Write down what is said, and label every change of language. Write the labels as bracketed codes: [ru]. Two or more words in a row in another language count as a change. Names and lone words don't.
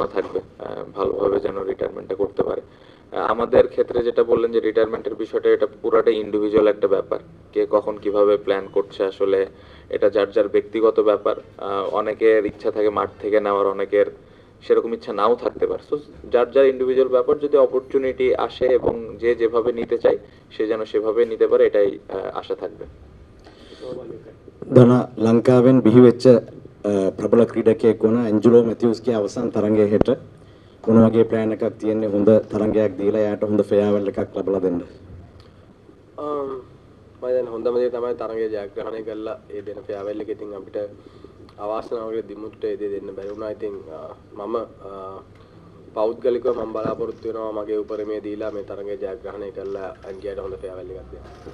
[bn] থাকবে ভালোভাবে যেন রিটায়ারমেন্টটা করতে পারে আমাদের ক্ষেত্রে যেটা বললেন যে রিটায়ারমেন্টের বিষয়টা এটা পুরাটা ইন্ডিভিজুয়াল একটা ব্যাপার কে কখন কিভাবে প্ল্যান করছে আসলে এটা যার যার ব্যক্তিগত ব্যাপার অনেকের ইচ্ছা থাকে মাঠ থেকে নেওয়ার অনেকের সেরকম ইচ্ছা নাও থাকতে পারে সো যার যার ইন্ডিভিজুয়াল ব্যাপার যদি অপরচুনিটি আসে এবং যে যেভাবে নিতে চায় সে যেন সেভাবে নিতে পারে এটাই আশা থাকবে [si] දන ලංකාවෙන් බිහි වෙච්ච ප්‍රබල ක්‍රීඩකයෙක් වුණ ඇන්ජලෝ මැතිව්ස්ගේ අවසන් තරඟය හෙට මොන වගේ ප්ලෑන් එකක් තියෙන්නේ හොඳ තරඟයක් දීලා එයාට හොඳ ෆෙයාවල් එකක් ලබා දෙන්න මම දැන් හොඳම දේ තමයි තරඟය ජයග්‍රහණය කරලා ඒ දෙන ෆෙයාවල් එක ඉතින් අපිට අවාසනාවකට දිමුට්ට ඒ දේ දෙන්න බැරි වුණා ඉතින් මම පෞද්ගලිකව මම බලාපොරොත්තු වෙනවා මගේ උපරිමය දීලා මේ තරඟය ජයග්‍රහණය කරලා අන්තියට හොඳ ෆෙයාවල් එකක් දෙන්න